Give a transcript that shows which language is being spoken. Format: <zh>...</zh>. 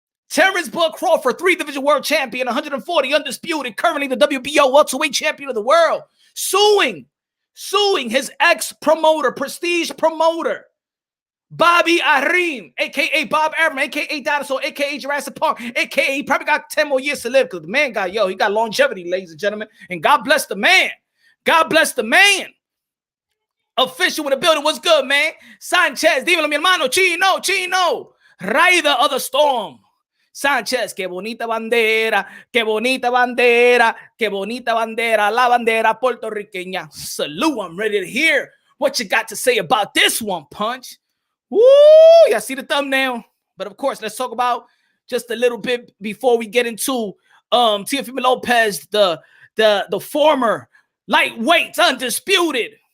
<en>Terence Crawford, 3-division world champion, 140 undisputed, currently the WBO welterweight champion of the world, suing his ex-promoter, prestige promoter, Bobby Arim, a.k.a. Bob Arum, a.k.a. Dinosaur, a.k.a. Jurassic Park, a.k.a. he probably got 10 more years to live because the man he got longevity, ladies and gentlemen, and God bless the man. God bless the man. Official in the building. What's good, man?</en> <es>Sanchez, dímelo, mi hermano. Chino. Rider of the Storm. Sanchez, qué bonita bandera, qué bonita bandera, qué bonita bandera, la bandera puertorriqueña.</es> <en>Salute, I'm ready to hear what you got to say about this one, Punch. Woo, y'all see the thumbnail? But of course, let's talk about just a little bit before we get into Teofimo Lopez, the former lightweight, undisputed.</en>